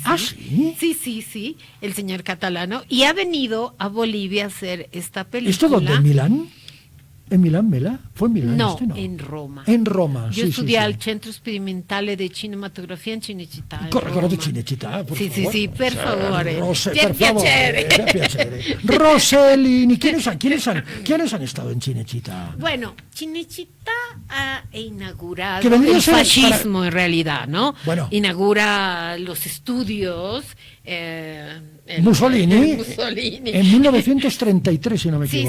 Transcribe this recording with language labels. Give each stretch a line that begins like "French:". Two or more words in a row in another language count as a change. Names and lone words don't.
Spanish: ¿Ah, sí? Sí, el señor catalano. Y ha venido a Bolivia a hacer esta película. ¿Esto dónde? ¿En Milán? ¿En Milán, Mela? ¿Fue en Milán? No, en Roma. En Roma, Yo estudié al Centro Sperimentale di Cinematografia in Cinecittà.
Italian: Ricordo Cinecittà,
Spanish: por favor.
Italian: Sì, per favore. Per piacere.
Spanish: Rossellini, ¿quiénes han estado en Cinecittà? Bueno, Cinecittà ha inaugurado el fascismo en realidad, ¿no? Bueno. Inaugura los estudios. Mussolini en 1933, si no me equivoco.